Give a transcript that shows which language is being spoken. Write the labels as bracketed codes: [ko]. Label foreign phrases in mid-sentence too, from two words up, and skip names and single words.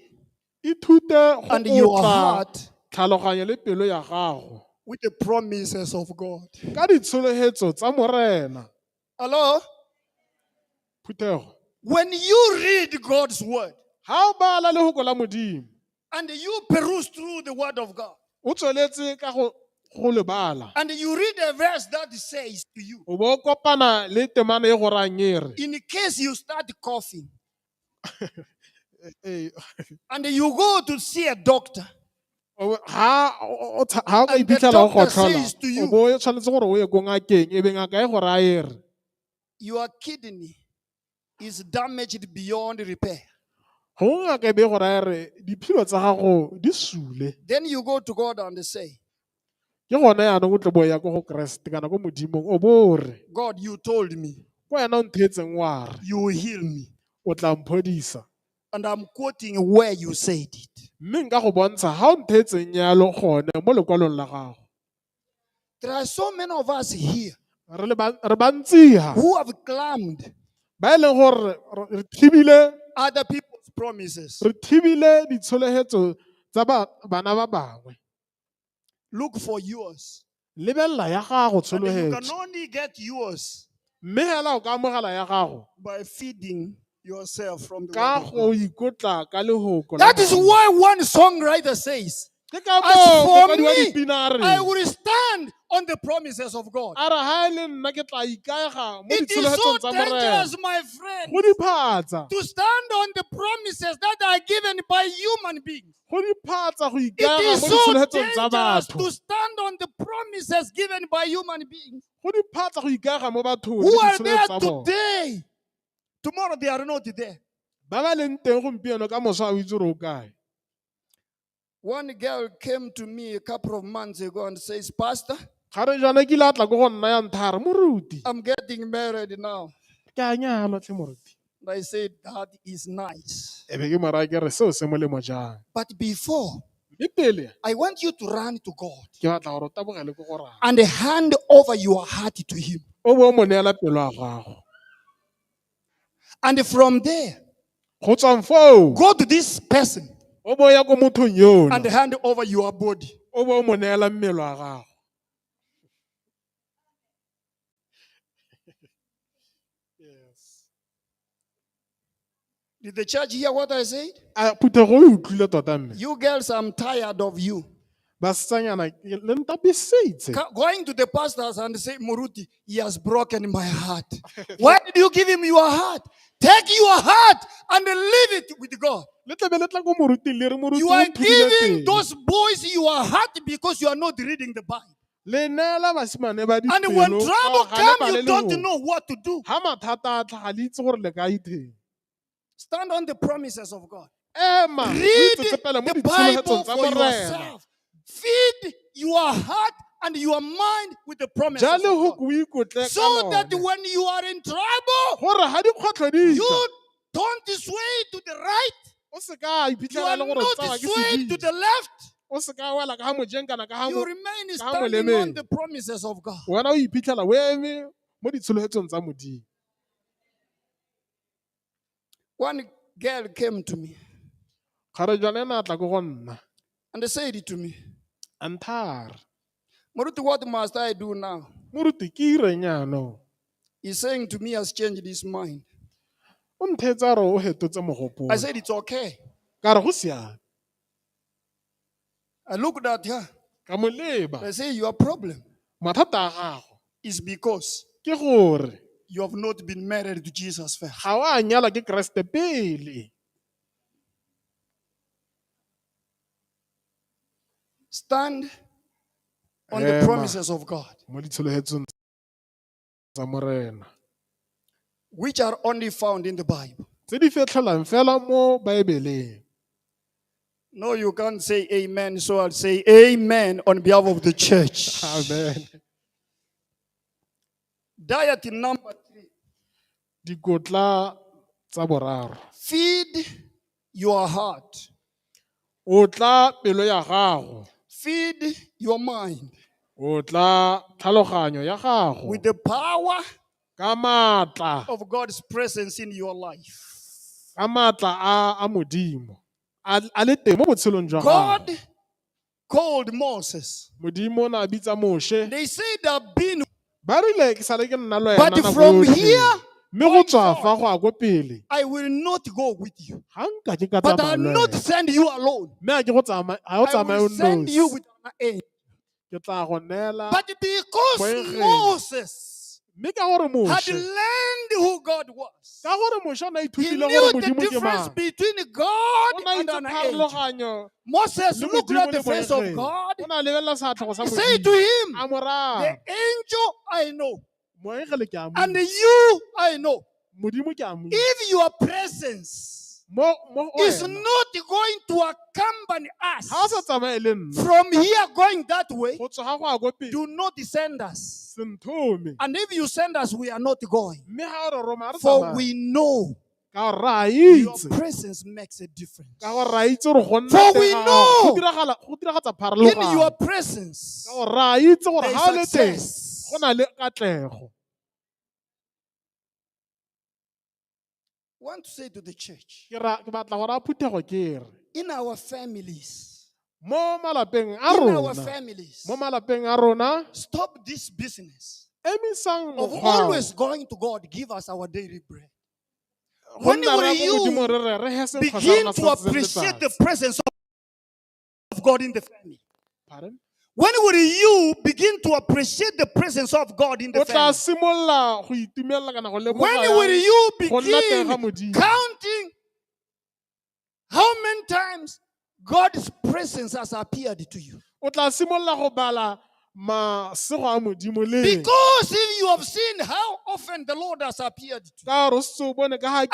[tn] ithute go [en] and your [tn] otla [en] heart [tn] tlhaloganyo le pelo ya gago [en] with the promises of God. [tn] ka ditsholegetso tsa morena. [en] Hello? [tn] Phuthego. [en] When you read God's word [tn] Ha o bala lehoko la Modimo, [en] and you peruse through the word of God, [tn] o tsweletse ka go le bala. [en] and you read a verse that says to you, [tn] O bo kopana le temana e go rang e re. [en] in case you start coughing Eh, and you go to see a doctor, [tn] ha o ka [en] and the [tn] iphitlhela o [en] doctor [tn] gotlhola, [en] says to you, [tn] o bo tshwanetse gore o ye ko ngakeng, e be ngaka e go raya e re. [en] your kidney is damaged beyond repair. [tn] Go ngaka e be e go raya e re diphilo tsa gago di sule. [en] Then you go to God and say, [tn] Ke gone yaanong o tle bo ya ko go Keresete kana ko Modimong o bo re, [en] God, you told me [tn] ko wena o ntheetseng wa re, [en] you will heal me. [tn] o tla mphodisa. [en] And I'm quoting where you said it. [tn] Mme nka go bontsha ha o ntheetseng yalo gone mo lekwalong la gago. [en] There are so many of us here [tn] Re bantsi ha [en] who have claimed [tn] ba e leng gore re thibile [en] other people's promises. [tn] ditsholegetso tsa bana ba bangwe. [en] Look for yours. [tn] Lebelela ya gago [en] And you can [tn] tsholegetso. [en] only get yours [tn] Mme hela o ka amogela ya gago [en] by feeding yourself from the word [tn] ka [en] of [tn] go [en] God. [tn] ikotla ka lehoko la [en] That is [tn] Modimo. [en] why one songwriter says, [tn] Ke ka [en] as [tn] moo [en] for [tn] mokwadi wa [en] me, [tn] dipina a re, [en] I will stand on the promises of God. [tn] a re ha e le nna ke tla ikaega mo [en] It is so [tn] ditsholegetsong tsa [en] dangerous, [tn] morena. [en] my friend, [tn] Go diphatsa. [en] to stand on the promises that are given by human beings. [tn] Go diphatsa go [en] It [tn] ikaega [en] is [tn] mo [en] so [tn] ditsholegetsong tsa [en] dangerous [tn] batho. [en] to stand on the promises given by human beings [tn] Go diphatsa go ikaega mo bathong [en] who [tn] le [en] are there [tn] ditsholegetso tsa bona. [en] today. Tomorrow they are not there. [tn] Ba ba leng teng gompieno ka moso a o itse gore o kae. [en] One girl came to me a couple of months ago and says, Pastor, [tn] Ga re jana ke ile a tla ko go nna ya nthha a re, moruti [en] I'm getting married now. [tn] ke a nyalwa tlhe moruti. [en] And I said, that is nice. [tn] E be ke mo raya ke re seo se molemo jang. [en] But before, [tn] Mme pele [en] I want you to run to God [tn] ke batla gore o tabogele ko go raya. [en] and hand over your heart to Him. [tn] O bo o mo neela pelo ya gago. [en] And from there, [tn] Go tswang foo, [en] go to this person [tn] o bo ya ko mothong yono. [en] and hand over your body. [tn] O bo o mo neela mmele wa gago. [en] Yes. Did the church hear what I said? [tn] A Phuthego o utlwile tota mme. [en] You girls, I'm tired of you. [tn] Basetsanyana le ntapiseditse. [en] Going to the pastors and say, Muruti, he has broken my heart. Why did you give him your heart? Take your heart and leave it with God. [tn] Le tla be le tla ko moruting le re moruti [en] You [tn] o [en] are [tn] nthubile [en] giving [tn] pelo. [en] those boys your heart because you are not reading the Bible. [tn] Le neela basimane ba [en] And when [tn] dipelo [en] trouble [tn] ka ga le [en] comes, you [tn] bale [en] don't [tn] le [en] know what to do. [tn] ha mathata a tlhaga le itse gore le ka itheng. [en] Stand on the promises of God. [tn] Ema o [en] Read [tn] itsetsepele mo [en] the [tn] ditsholegetsong [en] Bible [tn] tsa [en] for [tn] morena. [en] yourself. Feed your heart and your mind with the promises [tn] Ja [en] of God. [tn] lehoko o ikotle [en] So [tn] ka [en] that [tn] lone. [en] when you are in trouble, [tn] Gore ha dikgwetlho di tla, [en] you don't sway to the right. [tn] o se ka [en] You [tn] iphitlhela [en] are [tn] le gore o [en] not [tn] tsawa ke [en] swayed to [tn] sedidi. [en] the left. [tn] O se ka wela ka ga mojeng kana ka [en] You remain [tn] ka ga [en] standing on [tn] molemeng. [en] the promises of God. [tn] Wena o iphitlhela o eme mo ditshologetsong tsa Modimo. [en] One girl came to me [tn] Kgarejana ena a tla ko go nna [en] and they said it to me, [tn] a nthare, Moruti, [en] what must I do now? [tn] moruti ke ireng yaanong? [en] He's saying to me, he has changed his mind. [tn] O nthetsa re o fetotse [en] I [tn] mogopolo. [en] said, it's okay. [tn] Ka re go siame. [en] I looked at her. [tn] Ka mo leba, [en] I say, your problem [tn] mathata a gago [en] is because [tn] ke gore [en] you have not been married to Jesus first. [tn] ga o a nyala ke Keresete pele. [en] Stand on the [tn] Ema [en] promises of God, [tn] mo ditshologetsong tsa Morena, [en] which are only found in the Bible. [tn] tse di fetlhelang fela mo Baebeleng. [en] No, you can't say amen, so I'll say amen on behalf of the church. Amen. Diet number 3. [tn] Dikotla tsa boraro. [en] Feed your heart. [tn] O tla pelo ya gago, [en] Feed your mind [tn] o tla tlhaloganyo ya gago [en] with the power [tn] ka matla, [en] of God's presence in your life. [tn] ka matla a Modimo a le teng mo botshelong jwa gago. [en] God called Moses. [tn] Modimo o ne a bitsa Moshe, [en] They said I've been, [tn] ba rile ke sale ke nna le [en] but [tn] wena nako [en] from [tn] yotlhe. [en] here [tn] Mme go [en] going [tn] tswa fa [en] forward, [tn] go a ko pele [en] I will not go with you. [tn] ga nka ke ka [en] But [tn] tsamaya [en] I'll [tn] le [en] not [tn] wena. [en] send you alone. [tn] Mme ga ke go tsamaya, ga o [en] I [tn] tsamaye [en] will [tn] o [en] send you [tn] nosi, [en] with an angel. [tn] ke tla go neela [en] But because [tn] moengele. [en] Moses [tn] Mme ka gore [en] had [tn] Moshe, [en] learned who God was, [tn] ka gore Moshe o ne a [en] he [tn] ithutile [en] knew [tn] gore [en] the [tn] Modimo ke [en] difference [tn] mang, [en] between [tn] o [en] God [tn] ne a [en] and [tn] itse [en] an angel. [tn] pharologanyo [en] Moses [tn] le [en] looked [tn] Modimo [en] at [tn] le [en] the face of [tn] moengele. [en] God. [tn] O ne a lebelela seatlhogo sa [en] He said to [tn] Modimo, [en] him, [tn] a mo [en] the [tn] raya, [en] angel I know, [tn] moengele ke a mo [en] and [tn] itse, [en] you I know. [tn] Modimo ke a mo itse. [en] If your presence [tn] Mo [en] is [tn] wena, [en] not going to accompany [tn] ga o sa [en] us [tn] tsamaye le nna, [en] from here going that way, [tn] go tswa ga go a ko pele, [en] do not send us. [tn] se nthome. [en] And if you send us, we are not going. [tn] Mme ga o re roma, a re [en] For [tn] tsamaye. [en] we know [tn] Ka gore re a [en] your [tn] itse, [en] presence makes a difference. [tn] ka gore re a itse gore go nna [en] For [tn] teng [en] we [tn] ga gago [en] know [tn] go diragatsa [en] in your [tn] pharologano. [en] presence, [tn] Ka gore re a itse gore [en] there is [tn] ga o le teng, [en] success. [tn] go na le katlego. [en] I want to say to the church, [tn] Ke batla gore a phuthego ke re, [en] in our families, [tn] mo malapeng a [en] in our [tn] rona, [en] families, [tn] mo malapeng a rona, [en] stop this business [tn] emisang [en] of [tn] mokgwa [en] always going to God, give us our daily bread. [tn] go [en] When [tn] nna [en] will [tn] re ya ko Modimo [en] you [tn] re he senkgo sa [en] begin [tn] rona [en] to [tn] sa [en] appreciate the [tn] letsatsi. [en] presence of God in the family? Pardon? When will you begin to appreciate the presence of God in the [tn] O tla [en] family? [tn] simolola go itumelela kana go [en] When [tn] lemoga [en] will [tn] yang [en] you [tn] go nna teng ga [en] begin [tn] Modimo. [en] counting how many times God's presence has appeared to you? [tn] O tla simolola go bala masego a Modimo le [en] Because if you have seen how often the Lord has appeared to you, [tn] ka gore o se o bone ka ga